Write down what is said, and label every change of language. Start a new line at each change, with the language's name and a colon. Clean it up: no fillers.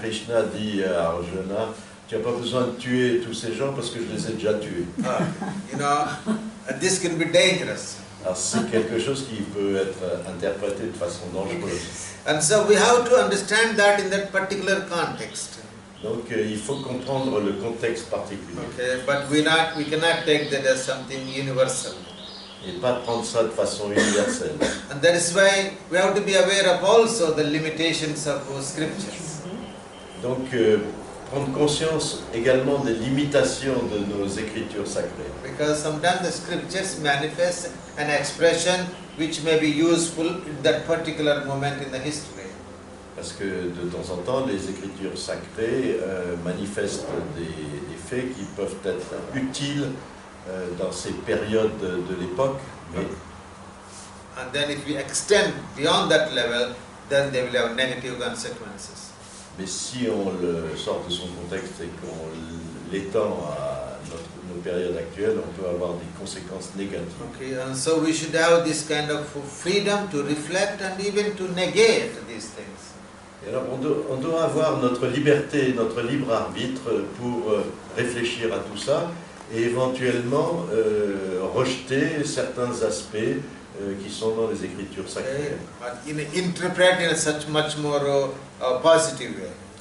French: Krishna dit à Arjuna, tu n'as pas besoin de tuer tous ces gens parce que je les ai déjà tués.
English: You know, this can be dangerous.
French: Alors c'est quelque chose qui peut être interprété de façon dangereuse.
English: And so we have to understand that in that particular context.
French: Donc il faut comprendre le contexte particulier.
English: Okay, but we cannot take that as something universal.
French: Et pas prendre ça de façon universelle.
English: And that is why we have to be aware of also the limitations of those scriptures.
French: Donc prendre conscience également des limitations de nos écritures sacrées.
English: Because sometimes the scriptures manifest an expression which may be useful in that particular moment in the history.
French: Parce que de temps en temps, les écritures sacrées manifestent des faits qui peuvent être utiles dans ces périodes de l'époque. Mais
English: And then if we extend beyond that level, then they will have negative consequences.
French: mais si on le sort de son contexte et qu'on l'étend à nos périodes actuelles, on peut avoir des conséquences négatives.
English: Okay, and so we should have this kind of freedom to reflect and even to negate these things.
French: Et alors on doit avoir notre liberté, notre libre arbitre pour réfléchir à tout ça et éventuellement rejeter certains aspects qui sont dans les écritures sacrées.
English: But interpret in such much more positive way.